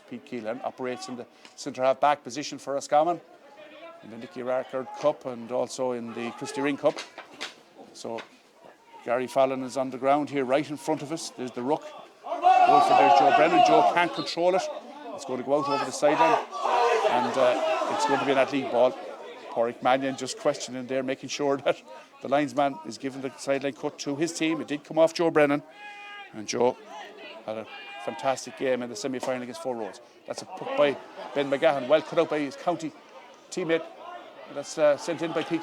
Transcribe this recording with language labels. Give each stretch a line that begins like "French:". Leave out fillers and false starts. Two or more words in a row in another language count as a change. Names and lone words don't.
English: Pete Keelan operates in the centre-half back position for Roscommon in the Nicky Rackard Cup and also in the Christy Ring Cup. So Gary Fallon is on the ground here right in front of us. There's the ruck. Goal for there's Joe Brennan. Joe can't control it. It's going to go out over the sideline, and it's going to be an Athleague ball. Pádraig Mannion just questioning there, making sure that the linesman is giving the sideline cut to his team. It did come off Joe Brennan, and Joe had a fantastic game in the semi-final against Four Roads. That's a puck by Ben McGahan, well cut out by his county teammate that's sent in by P.